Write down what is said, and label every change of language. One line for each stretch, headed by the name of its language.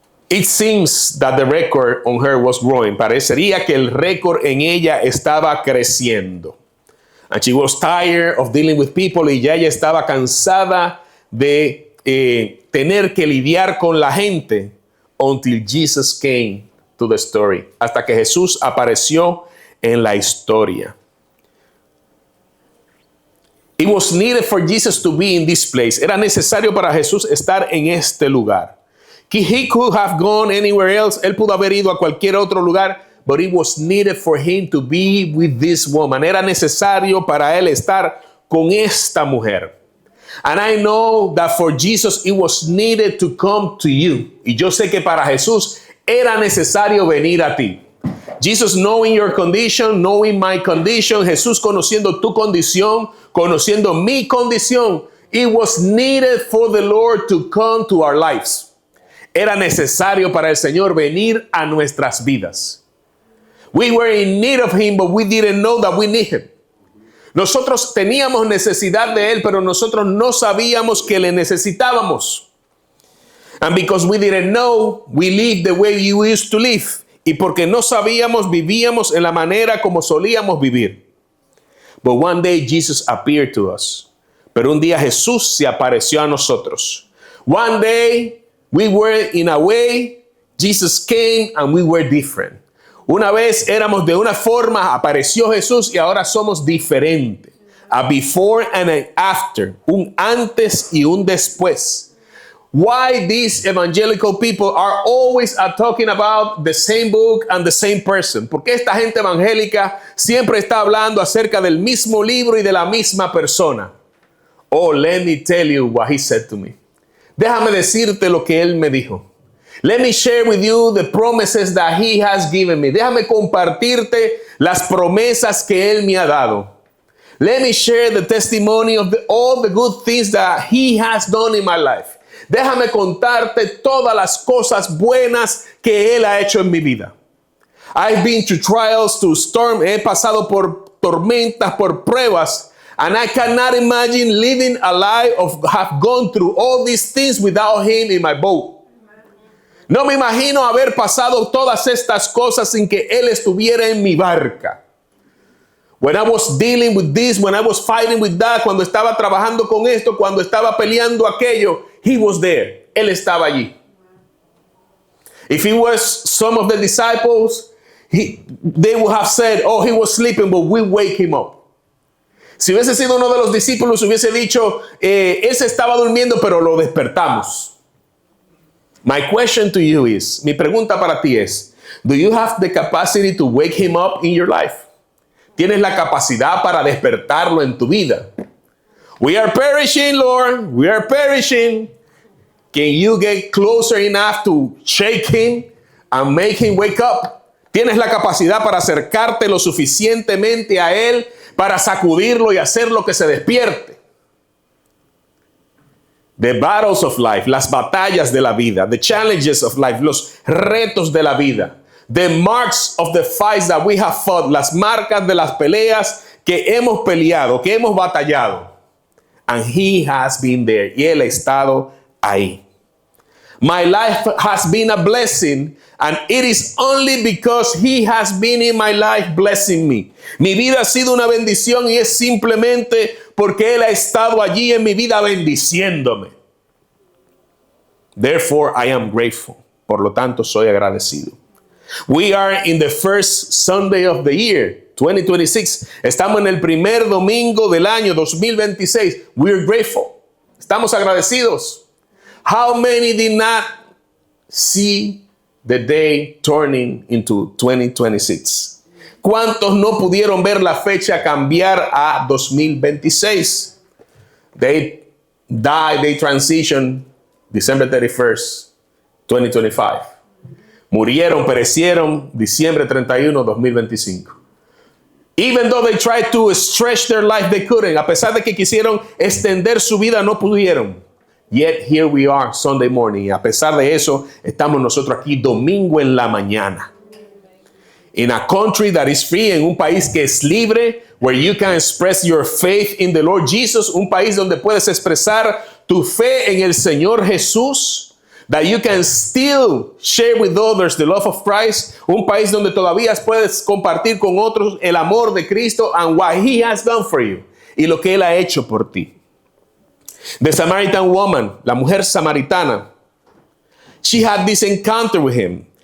English: It seems that the record on her was growing.
Spanish: Parecería que el récord en ella estaba creciendo.
English: And she was tired of dealing with people,
Spanish: y ya ella estaba cansada de tener que lidiar con la gente,
English: until Jesus came to the story.
Spanish: Hasta que Jesús apareció en la historia.
English: It was needed for Jesus to be in this place.
Spanish: Era necesario para Jesús estar en este lugar.
English: He could have gone anywhere else.
Spanish: Él pudo haber ido a cualquier otro lugar,
English: but it was needed for him to be with this woman.
Spanish: Era necesario para él estar con esta mujer.
English: And I know that for Jesus it was needed to come to you.
Spanish: Y yo sé que para Jesús era necesario venir a ti.
English: Jesus knowing your condition, knowing my condition,
Spanish: Jesús conociendo tu condición, conociendo mi condición,
English: it was needed for the Lord to come to our lives.
Spanish: Era necesario para el Señor venir a nuestras vidas.
English: We were in need of him, but we didn't know that we need him.
Spanish: Nosotros teníamos necesidad de él, pero nosotros no sabíamos que le necesitábamos.
English: And because we didn't know, we lived the way you used to live.
Spanish: Y porque no sabíamos, vivíamos en la manera como solíamos vivir.
English: But one day Jesus appeared to us.
Spanish: Pero un día Jesús se apareció a nosotros.
English: One day we were in a way, Jesus came and we were different.
Spanish: Una vez éramos de una forma, apareció Jesús y ahora somos diferentes.
English: A before and an after,
Spanish: un antes y un después.
English: Why these evangelical people are always talking about the same book and the same person?
Spanish: Porque esta gente evangélica siempre está hablando acerca del mismo libro y de la misma persona.
English: Oh, let me tell you what he said to me.
Spanish: Déjame decirte lo que él me dijo.
English: Let me share with you the promises that he has given me.
Spanish: Déjame compartirte las promesas que él me ha dado.
English: Let me share the testimony of all the good things that he has done in my life.
Spanish: Déjame contarte todas las cosas buenas que él ha hecho en mi vida.
English: I've been through trials, through storm.
Spanish: He pasado por tormentas, por pruebas.
English: And I cannot imagine living a life of have gone through all these things without him in my boat.
Spanish: No me imagino haber pasado todas estas cosas sin que él estuviera en mi barca.
English: When I was dealing with this, when I was fighting with that,
Spanish: cuando estaba trabajando con esto, cuando estaba peleando aquello,
English: he was there.
Spanish: Él estaba allí.
English: If he was some of the disciples, they would have said, oh, he was sleeping, but we wake him up.
Spanish: Si hubiese sido uno de los discípulos, hubiese dicho, él se estaba durmiendo, pero lo despertamos.
English: My question to you is,
Spanish: mi pregunta para ti es,
English: do you have the capacity to wake him up in your life?
Spanish: ¿Tienes la capacidad para despertarlo en tu vida?
English: We are perishing, Lord. We are perishing. Can you get closer enough to shake him and make him wake up?
Spanish: ¿Tienes la capacidad para acercarte lo suficientemente a él para sacudirlo y hacerlo que se despierte?
English: The battles of life,
Spanish: las batallas de la vida,
English: the challenges of life,
Spanish: los retos de la vida,
English: the marks of the fights that we have fought,
Spanish: las marcas de las peleas que hemos peleado, que hemos batallado.
English: And he has been there.
Spanish: Y él ha estado ahí.
English: My life has been a blessing, and it is only because he has been in my life blessing me.
Spanish: Mi vida ha sido una bendición y es simplemente porque él ha estado allí en mi vida bendiciéndome.
English: Therefore, I am grateful.
Spanish: Por lo tanto, soy agradecido.
English: We are in the first Sunday of the year, 2026.
Spanish: Estamos en el primer domingo del año 2026.
English: We are grateful.
Spanish: Estamos agradecidos.
English: How many did not see the day turning into 2026?
Spanish: ¿Cuántos no pudieron ver la fecha cambiar a 2026?
English: They died, they transitioned December 31st, 2025.
Spanish: Murieron, perecieron diciembre 31, 2025.
English: Even though they tried to stretch their life, they couldn't.
Spanish: A pesar de que quisieron extender su vida, no pudieron.
English: Yet here we are Sunday morning.
Spanish: Y a pesar de eso, estamos nosotros aquí domingo en la mañana.
English: In a country that is free,
Spanish: en un país que es libre,
English: where you can express your faith in the Lord Jesus,
Spanish: un país donde puedes expresar tu fe en el Señor Jesús,
English: that you can still share with others the love of Christ,
Spanish: un país donde todavía puedes compartir con otros el amor de Cristo
English: and what He has done for you,
Spanish: y lo que Él ha hecho por ti.
English: The Samaritan woman,
Spanish: la mujer samaritana,
English: she had this encounter with him.